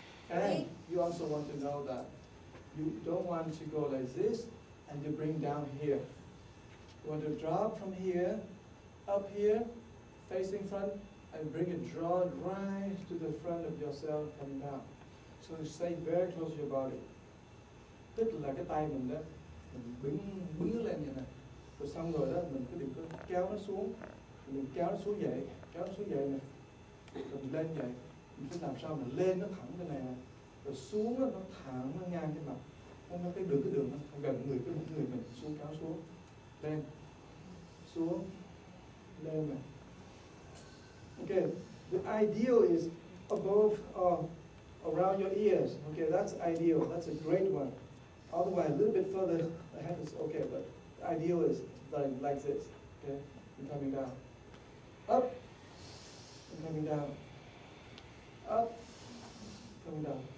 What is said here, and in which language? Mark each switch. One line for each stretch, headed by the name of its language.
English: And you also want to know that you don't want to go like this and you bring down here. You want to drop from here, up here, facing front, and bring it, draw it right to the front of yourself coming down. So stay very close to your body.
Vietnamese: Tức là cái tay mình đó, mình bứng lên như này. Rồi xong rồi đó, mình cứ đừng có kéo nó xuống. Mình kéo nó xuống vậy này. Rồi mình lên vậy. Mình phải làm sao mình lên nó thẳng cái này nè. Rồi xuống nó thẳng, nó ngang cái mặt. Nó cái đường nó gần người mình xuống, kéo xuống. Lên, xuống, lên này.
English: Okay, the ideal is above or around around your ears. Okay, that's ideal. That's a great one. Otherwise, a little bit further ahead is okay, but ideal is like this. Okay, and coming down, up, and coming down, up, coming down.